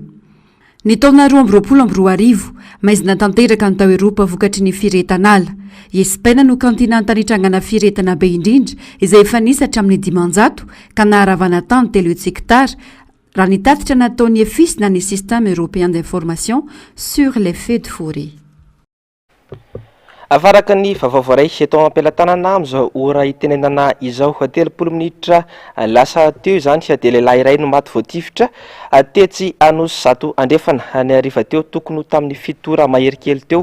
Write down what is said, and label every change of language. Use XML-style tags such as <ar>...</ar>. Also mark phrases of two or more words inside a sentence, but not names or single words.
<mg>Ny taona 2022 maizina tanteraka ny tao Eropa vokatry ny firetana ala. I Espaina no kontinanta nitrangana firetana be indrindra izay efa nisatra amin'ny 500 ka naharavana tany 3 hektara raha nitatitra nataony EFIS na ny système européen d'information sur les feux de forêt. Avaraka ny vavavoaray eto am-pelatanana amin'izao ora itenenana izao 30 minitra lasa teo izany dia lehilahy iray no maty voatifitra tetsy Anosy Zato andefana ny ariva teo tokony tamin'ny fitora mahery kely teo.</mg>